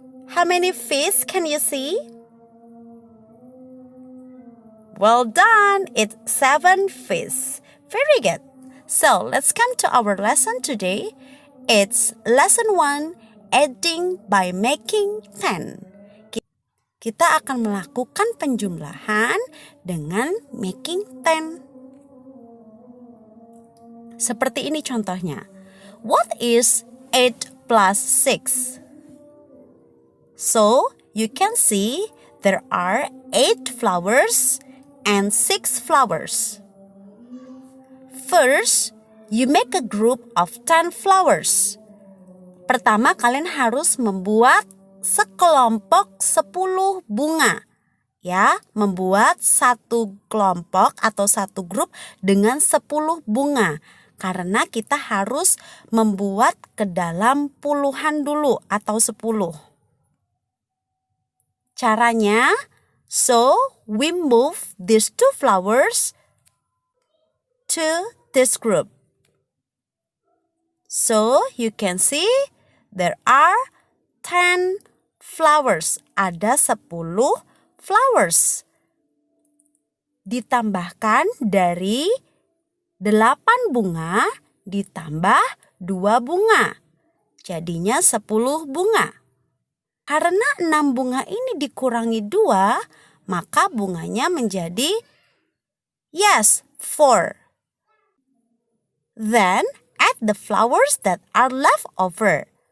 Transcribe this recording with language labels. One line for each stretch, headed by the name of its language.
English: How many fish can you see? Well done. It's 7 fish. Very good. So, let's come to our lesson today. It's lesson 1, adding by making 10.
Indonesian: Kita akan melakukan penjumlahan dengan making 10. Seperti ini contohnya.
English: What is 8 plus 6? So, you can see there are 8 flowers and 6 flowers. First, you make a group of 10 flowers.
Indonesian: Pertama, kalian harus membuat sekelompok 10 bunga. Ya, membuat satu kelompok atau satu grup dengan 10 bunga. Karena kita harus membuat ke dalam puluhan dulu atau 10.
English: Caranya, so we move these 2 flowers to this group. So you can see there are 10 flowers.
Indonesian: Ada 10 flowers. Ditambahkan dari 8 bunga ditambah 2 bunga. Jadinya 10 bunga. Karena 6 bunga ini dikurangi 2, maka bunganya menjadi 4.
English: Then, add the flowers that are left over.